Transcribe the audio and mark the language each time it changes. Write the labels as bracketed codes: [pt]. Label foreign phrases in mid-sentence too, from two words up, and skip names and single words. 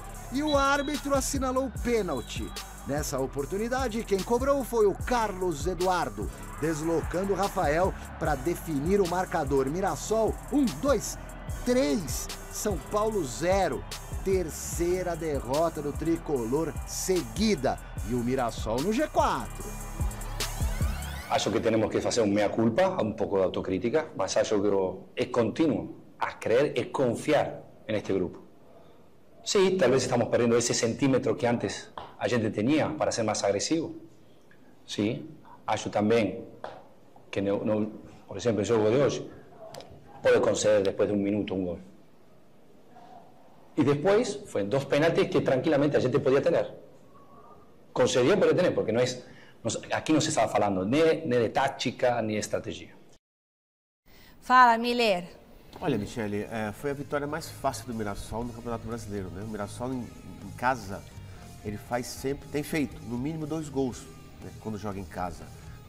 [pt] E o árbitro assinalou o pênalti. Nessa oportunidade, quem cobrou foi o Carlos Eduardo, deslocando o Rafael para definir o marcador. Mirassol 1, 2, 3. São Paulo 0. Terceira derrota do tricolor seguida. E o Mirassol no G4. Acho que [es] tenemos que hacer un mea culpa, un poco de autocrítica, [pt] mas acho que [es] es continuo a creer, es confiar en este grupo. Sí, tal vez estamos perdiendo ese centímetro que antes [pt] a gente [es] tenía para ser más agresivo. Sí, acho también que, por ejemplo, el juego de hoy puede conceder después de 1 minuto un gol. Y después fue 2 penaltis que tranquilamente [pt] a gente [es] podía tener. Concedió por tener, porque no es... [pt] Aqui não se estava falando nem de tática, nem de estratégia. Fala, Miller. Olha, Michele, foi a vitória mais fácil do Mirassol no Campeonato Brasileiro, né? O Mirassol em casa, ele faz sempre, tem feito, no mínimo 2 gols, né, quando joga em casa.